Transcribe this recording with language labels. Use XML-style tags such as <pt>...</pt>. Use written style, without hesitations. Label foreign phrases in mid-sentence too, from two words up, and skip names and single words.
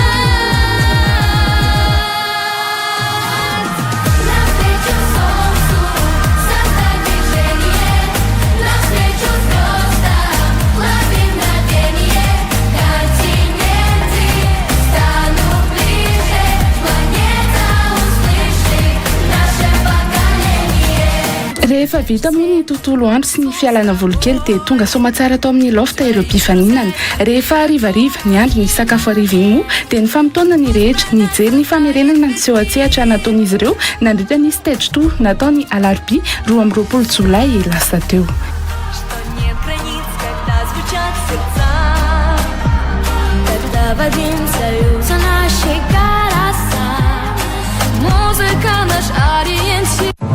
<ru>Навстречу солнцу создать движение. Навстречу звездам лови мгновение. Континенты станут ближе. Планета услышит наше поколение.</ru> <mg>Rehefa vita moa ny tontolo andro sy ny fialana volokely dia tonga somatsara atao amin'ny lofta ireo mpifaninana. Rehefa harivariva ny andro ny sakafo hariva iny moa dia ny famotoana ny rehetra nijery ny famerenana ny seho an-tsehatra nataon'izy ireo nandritra ny stage 2 nataony alarobia 12 Jolay lasa teo.</mg> <ru>Что нет границ, когда звучат сердца, когда в один союз наши голоса, музыка наш ориентир.</ru>